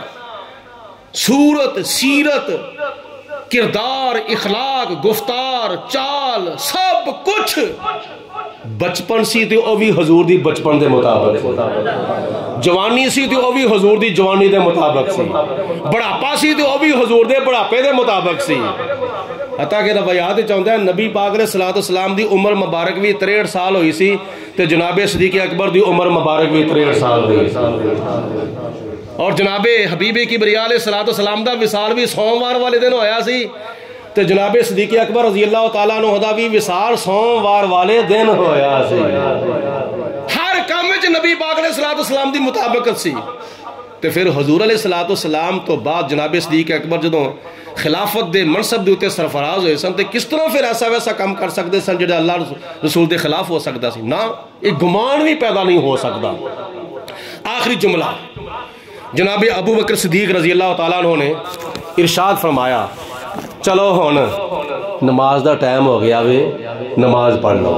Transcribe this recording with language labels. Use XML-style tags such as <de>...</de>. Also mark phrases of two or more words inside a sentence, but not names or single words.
<pa>صورت سیرت کردار اخلاق گفتار چال سب کچھ بچپن سی تے او بھی حضور دی بچپن دے مطابق جوانی سی تے او بھی حضور دی جوانی دے مطابق سی بڑھاپا سی تے او بھی حضور دے بڑھاپے دے مطابق سی عطا کے روایات چاہتا ہے نبی پاک نے صلاۃ و سلام دی عمر مبارک بھی 63 سال ہوئی سی تے جناب صدیق اکبر دی عمر مبارک بھی 63 سال हुई सी ते जनाबे सदीक अकबर दी उम्र मुबारक भी 63 साल ہوئی اور جنابِ حبیبِ کبریا علیہ الصلاۃ والسلام دا وصال بھی سوموار والے دن ہویا سی تے جناب صدیق اکبر رضی اللہ تعالیٰ عنہ دا بھی وصال سوموار والے دن ہویا سی. ہر کام وچ نبی پاک علیہ السلام دی مطابقت سی. تے پھر حضور علیہ السلام تو بعد جناب صدیق اکبر جدوں خلافت دے منصب دے اوتے سرفراز ہوئے سن تے کس طرح پھر ایسا ویسا کام کر سکتے سن جڑا اللہ رسول دے خلاف ہو سکتا سی؟</pa> <ur>نا، ایک گمان بھی پیدا نہیں ہو سکتا.</ur> <pa>آخری جملہ جناب ابو بکر صدیق رضی اللہ تعالیٰ عنہ نے ارشاد فرمایا چلو ہن نماز دا ٹائم ہو گیا وے، نماز پڑھ لو.</pa>